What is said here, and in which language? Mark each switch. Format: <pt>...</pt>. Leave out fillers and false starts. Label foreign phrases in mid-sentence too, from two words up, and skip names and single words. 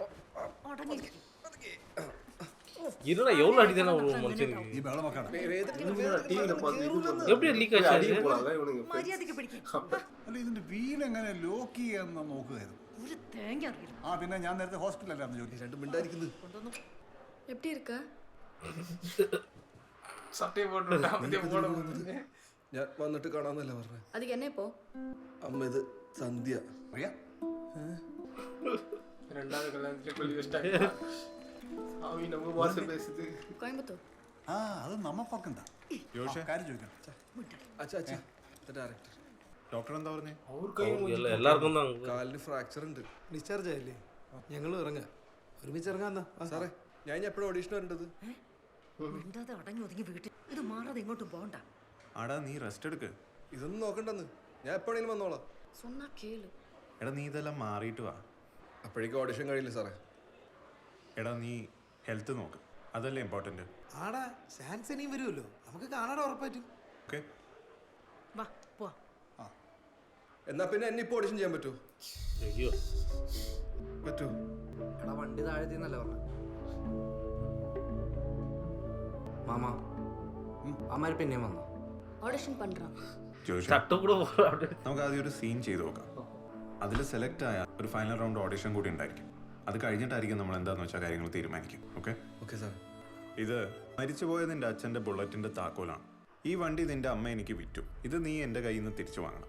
<ta>இருடா எவ்வளவு அடிதானே ஒரு மனுஷனுக்கு. நீ பல மக்கா எப்படி லீக் ஆச்சு?</ta> <ml>മര്യാദയ്ക്ക് പിടിക്കും. അല്ല ഇതിന്റെ വീൽ എങ്ങനെ ലോക്ക് ചെയ്യാന്ന് നോക്കുകയായിരുന്നു. ഒരു തേങ്ങ അറിയില്ല. ആ പിന്നെ ഞാൻ നേരത്തെ ഹോസ്പിറ്റലിലായിരുന്നു ജോലി. രണ്ടും മിണ്ടായിരിക്കുന്നത്.</ml> <ta>எப்படி இருக்க?</ta> <ml>സത്യം പോട്ടെ. ഞാൻ വന്നിട്ട് കാണാന്നല്ല പറഞ്ഞേ.</ml> <ta>அதுக்கு என்ன இப்போ?</ta> <ml>അമ്മ ഇത് സന്ധ്യ. അറിയാ? രണ്ടാമത്തെ കല്യാണത്തിന് കൊല്ലി വെച്ചിട്ട് അവി നമ്മ ഭാഷ പേசுது.</ml> <ta>கோயம்புத்தூர்.</ta> <ml>ആ അത് നമ്മക്കൊക്കെ കാര്യം ചോദിക്കണം. അച്ഛാ അച്ഛാ ഡയറക്ടർ ഡോക്ടർ എന്താ പറഞ്ഞേ? എല്ലാവർക്കും കാലിന് ഫ്രാക്ചർ ഉണ്ട്. ഡിസ്ചാർജ് ആയില്ലേ? ഞങ്ങൾ ഇറങ്ങാം, ഒരുമിച്ച് ഇറങ്ങാന്നാ. സാറേ ഞാൻ എപ്പോഴും ഓഡീഷൻ വരേണ്ടത്? മിണ്ടാതെ അടങ്ങി ഒതുങ്ങി വീട്ടിൽ ഇത് മാറാതെ ഇങ്ങോട്ടും പോകണ്ട. ആടാ നീ റെസ്റ്റ് എടുക്ക്. ഇതൊന്നും നോക്കണ്ടെന്ന്, ഞാൻ എപ്പോഴേലും വന്നോളാം.</ml> <ta>சொன்னா கேளு.</ta> <ml>എടാ നീ ഇതെല്ലാം മാറിയിട്ട് വാ. അപ്പോഴേക്കും ഓഡിഷൻ കഴിയില്ല സാറേ. എടാ നീ ഹെൽത്ത് നോക്ക്, അതല്ലേ ഇമ്പോർട്ടൻറ്റ്. ആടാ ചാൻസ് ഇനിയും വരുമല്ലോ, നമുക്ക് കാണാതെ ഉറപ്പായിട്ടും. ഓക്കെ വാ പോ. എന്നാ പിന്നെ എന്നെ ഇപ്പോൾ ഓഡിഷൻ ചെയ്യാൻ പറ്റുമോ? പറ്റുമോ? എടാ വണ്ടി താഴെത്തിന്നല്ലേ പറഞ്ഞ മാമാ. അമ്മാര് പിന്നെയും വന്നോ?</ml> <ta>ஆடிஷன் பண்றான்.</ta> <ml>നമുക്ക് ആദ്യം ഒരു സീൻ ചെയ്ത് നോക്കാം. അതിൽ സെലക്ട് ആയ ഒരു</ml> <en>final round audition</en> <ml>കൂടി ഉണ്ടായിരിക്കും. അത് കഴിഞ്ഞിട്ടായിരിക്കും നമ്മൾ എന്താന്ന് വെച്ചാൽ കാര്യങ്ങൾ തീരുമാനിക്കും. ഓക്കെ ഓക്കെ സാർ. ഇത് മരിച്ചുപോയ നിന്റെ അച്ഛൻ്റെ ബുള്ളറ്റിൻ്റെ താക്കോലാണ്. ഈ വണ്ടി നിന്റെ അമ്മ എനിക്ക് വിറ്റു. ഇത് നീ എൻ്റെ കയ്യിൽ നിന്ന് തിരിച്ചു വാങ്ങണം.</ml>